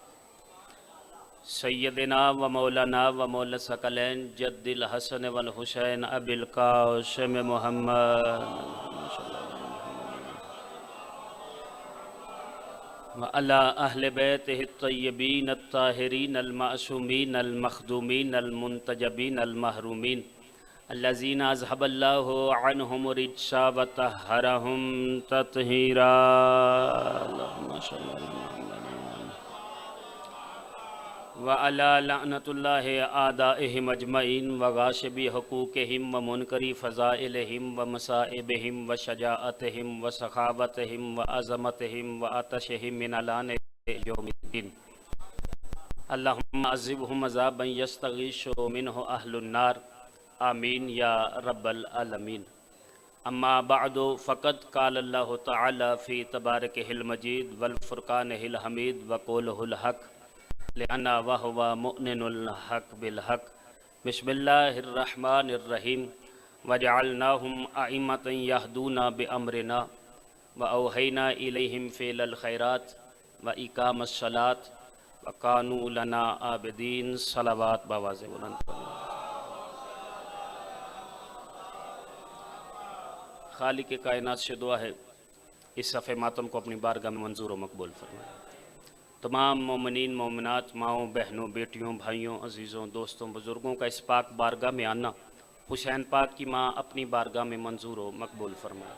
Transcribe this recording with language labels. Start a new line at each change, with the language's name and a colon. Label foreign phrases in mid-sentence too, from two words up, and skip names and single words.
Arabic: سيدنا ومولانا ومولى الثقلين جد الحسن والحسين أبي القاسم محمد وعلى أهل بيته الطيبين الطاهرين المعصومين المخدومين المنتجبين المحرومين الذين أذهب الله عنهم رجسا وطهرهم تطهيرا. اللهم صل على وعلى لعنة الله أعدائهم أجمعين وغاصبي حقوقهم ومنكري فضائلهم ومصائبهم وشجاعتهم وسخاوتهم وعظمتهم وآتشهم من الآن يوم الدين. اللهم عذبهم عذابا يستغيث منه أهل النار آمين يا رب العالمين. أما بعد فقد قال الله تعالى في تباركه المجيد وفرقانه الحميد وقوله الحق لأنا وهو مؤمن الحق بالحق. بسم الله الرحمن الرحيم وجعلناهم أئمة يهدون بأمرنا وأوحينا إليهم فعل الخيرات وإقام الصلاة وكانوا لنا عابدين.
Urdu: صلوات باآواز بلند. خالق کائنات سے دعا ہے اس صف ماتم کو اپنی بارگاہ میں منظور و مقبول فرمائے. تمام مومنین مومنات ماؤں بہنوں بیٹیوں بھائیوں عزیزوں دوستوں بزرگوں کا اس پاک بارگاہ میں آنا حسین پاک کی ماں اپنی بارگاہ میں منظور و مقبول فرمائے.